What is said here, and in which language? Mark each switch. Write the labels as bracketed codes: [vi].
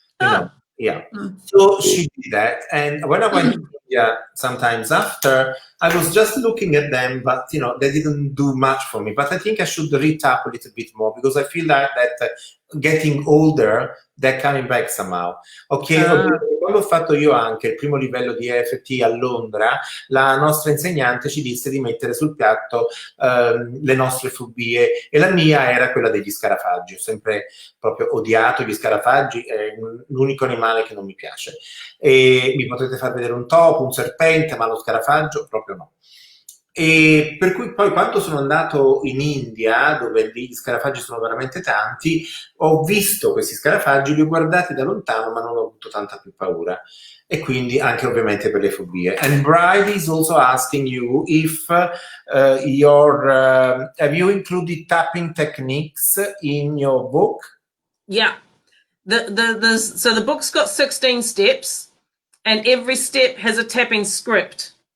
[en] So she did that. And when I went to India sometimes after, I was just looking at them, but they didn't do much for me. But I think I should re-tap a little bit more, because I feel like that getting older, they're coming back somehow. [it] Quando ho fatto io anche il primo livello di EFT a Londra, la nostra insegnante ci disse di mettere sul piatto le nostre fobie, e la mia era quella degli scarafaggi. Ho sempre proprio odiato gli scarafaggi, è l'unico animale che non mi piace. E mi potete far vedere un topo, un serpente, ma lo scarafaggio proprio no. E per cui poi quando sono andato in India, dove gli scarafaggi sono veramente tanti, ho visto questi scarafaggi, li ho guardati da lontano, ma non ho avuto tanta più paura. E quindi anche ovviamente per le fobie. [en] And Bride is also asking you if have you included tapping techniques in your book? Yeah. So the book's got 16 steps, and every step has a tapping script.